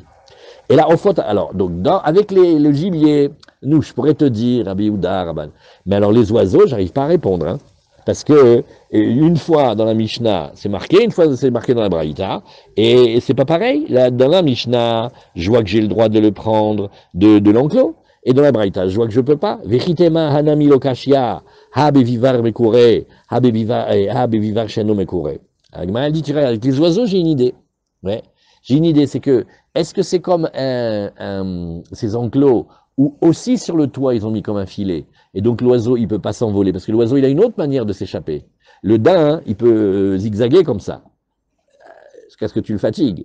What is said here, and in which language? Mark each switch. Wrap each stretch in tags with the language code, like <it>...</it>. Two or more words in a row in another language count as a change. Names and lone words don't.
<fr>Et là, on faut, alors, donc, avec le gibier, nous, je pourrais te dire, Rabbi Yehuda, Rabban, mais alors les oiseaux, j'arrive pas à répondre, hein, parce que une fois dans la Mishnah, c'est marqué, une fois c'est marqué dans la Braïta, et c'est pas pareil. Là, dans la Mishnah, je vois que j'ai le droit de le prendre de l'enclos. Et dans la Braïta, je vois que je peux pas.</fr> <arc>ותטמא הנמי לוקשיא, הא בביבר מקורה, הא בביבר שאינו מקורה.</arc> <fr>Elle dit, avec les oiseaux, j'ai une idée. Ouais. J'ai une idée, c'est que, est-ce que c'est comme ces enclos, où aussi sur le toit, ils ont mis comme un filet, et donc l'oiseau, il peut pas s'envoler, parce que l'oiseau, il a une autre manière de s'échapper. Le daim, il peut zigzaguer comme ça. Jusqu'à ce que tu le fatigues.</fr>